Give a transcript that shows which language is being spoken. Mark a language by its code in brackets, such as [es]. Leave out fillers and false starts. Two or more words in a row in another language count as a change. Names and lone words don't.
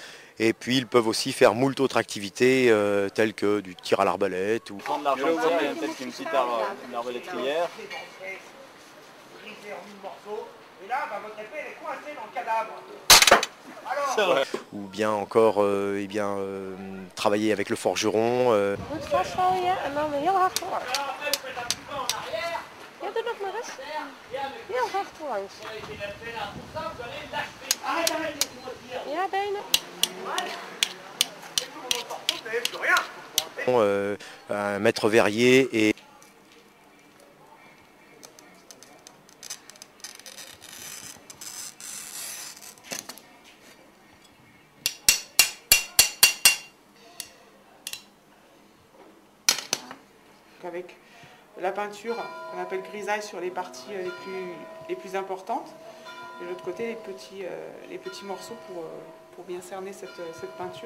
[fr] Et puis ils peuvent aussi faire moult autres activités telles que du tir à l'arbalète. Ou... Prendre l'argent, il y a peut-être une petite arbalétrière. Ou bien encore travailler avec le forgeron. [nl] Goed vasthouden en dan weer heel hard voorlangs. Ja, doe nog maar eens. Heel hard voorlangs. Ja, benen. [fr] Un maître verrier et avec la peinture qu'on appelle grisaille sur les parties les plus importantes et de l'autre côté les petits morceaux pour bien cerner cette peinture.